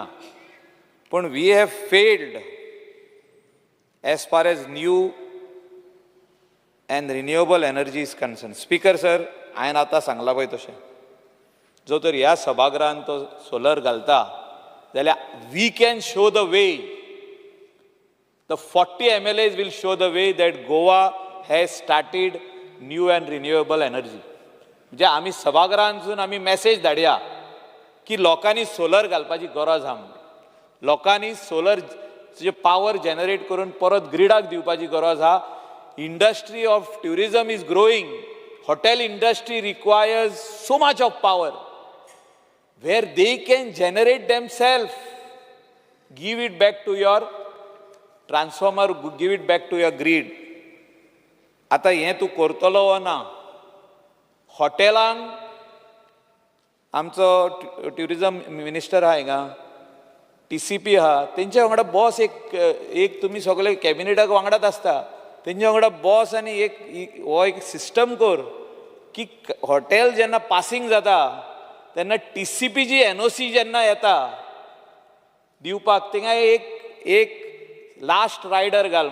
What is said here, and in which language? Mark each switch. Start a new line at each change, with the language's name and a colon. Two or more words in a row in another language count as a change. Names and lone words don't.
English: पूण we have failed as far as new and renewable energy is concerned. Speaker sir,
Konkani: हांवें आतां सांगलां पळय तशें, जो तर ह्या सभागृहांत तो सोलर घालता जाल्यार
English: we can show the way. The 40 MLAs will show the way that Goa has started new and renewable energy.
Konkani: म्हणजे आमी सभागृहांतसून आमी मॅसेज धाडया की लोकांनी सोलर घालपाची गरज आहा. लोकांनी सोलर जे पावर जनरेट करून परत ग्रिडाक दिवपाची गरज आहा.
English: Industry of tourism is growing. hotel industry requires so much of power where they can generate themselves, give it back to your transformer, give it back to your grid.
Konkani: आता हें तूं करतलो वा ना? हॉटेलांक आमचो ट्युरिझम मिनिस्टर आहा हिंगा, TCP आहा, तेंच्या वांगडा बॉस एक तुमी सगळे कॅबिनेटाक वांगडाच आसता, तेंच्या वांगडा बॉस आनी हो एक सिस्टम कर की हॉटेल जेन्ना पासींग जाता तेन्ना TCP जी NOC जेन्ना येता दिवपाक, थिंगा एक
English: last rider
Konkani: घाल.